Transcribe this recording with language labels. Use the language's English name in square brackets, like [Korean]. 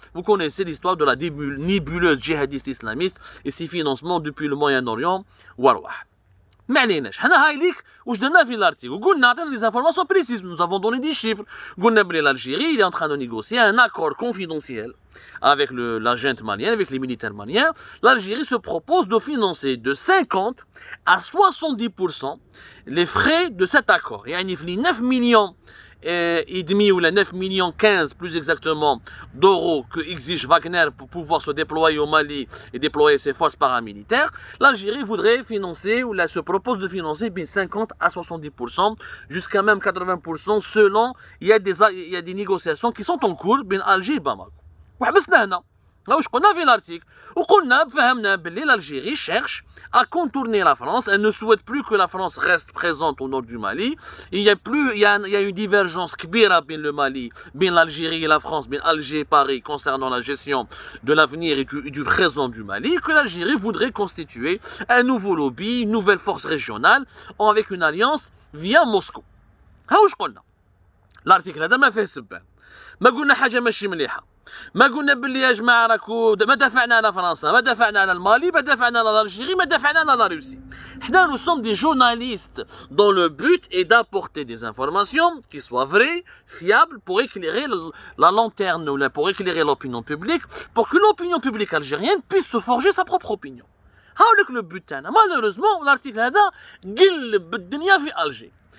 [French] Vous connaissez l'histoire de la nébuleuse djihadiste islamiste et ses financements depuis le Moyen-Orient. [Arabic] ما عليناش حنا هاي ليك واش درنا في الارتيكل وقلنا عطينا [French] des informations précises, nous avons donné des chiffres. [Arabic] قلنا بلي [French] l'Algérie est en train de négocier un accord confidentiel avec la junte malienne, avec les militaires maliens. L'Algérie se propose de financer de 50 à 70% les frais de cet accord. يعني في 9 millions et demi ou les 9 millions 15 plus exactement d'euros que exige Wagner pour pouvoir se déployer au Mali et déployer ses forces paramilitaires, l'Algérie voudrait financer ou se propose de financer 50 à 70% jusqu'à même 80% selon il y a des négociations qui sont en cours بين Alger et Bamako. [Arabic] وحبسنا هنا واش قلنا في l'article وقلنا فهمنا باللي [French] l'Algérie cherche à contourner la France. Elle ne souhaite plus que la France reste présente au nord du Mali. Il y a une divergence kbira bin le Mali, bin l'Algérie et la France, bin Alger et Paris concernant la gestion de l'avenir et du présent du Mali, que l'Algérie voudrait constituer un nouveau lobby, une nouvelle force régionale avec une alliance via Moscou. [Arabic] ها واش قلنا l'article هذا ما فيه سبان ما قلنا حاجه ماشي مليحه ما قلنا باللي يا جماعه راكو ما دافعنا على فرنسا ما دافعنا على المالي ما دافعنا على الجيري ما دافعنا على لا روسي حنا [French] nous sommes des journalistes dont le but est d'apporter des informations qui soient vraies, fiables pour éclairer la lanterne ou pour éclairer l'opinion publique pour que l'opinion publique algérienne puisse se forger sa propre opinion. [Arabic] هاولك [French] le but تاعنا. Malheureusement l'article [Arabic] هذا قلب الدنيا في [French] Alger.